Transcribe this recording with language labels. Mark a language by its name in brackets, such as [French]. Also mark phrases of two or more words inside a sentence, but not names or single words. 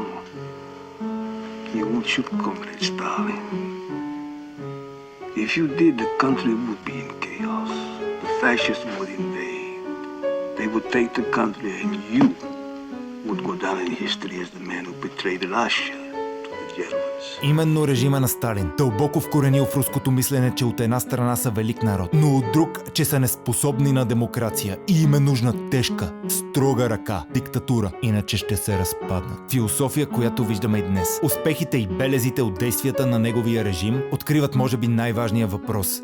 [English] You won't shoot Comrade Stalin. If you did, the country would be in chaos. The fascists would invade. They would take the country, and you would go down in history as the man who betrayed Russia to the Germans. [Bulgarian] Именно режима на Сталин, дълбоко вкоренил в руското мислене, че от една страна са велик народ, но от друг, че са неспособни на демокрация и им е нужна тежка, строга ръка, диктатура, иначе ще се разпаднат. Философия, която виждаме и днес. Успехите и белезите от действията на неговия режим откриват може би най-важния въпрос.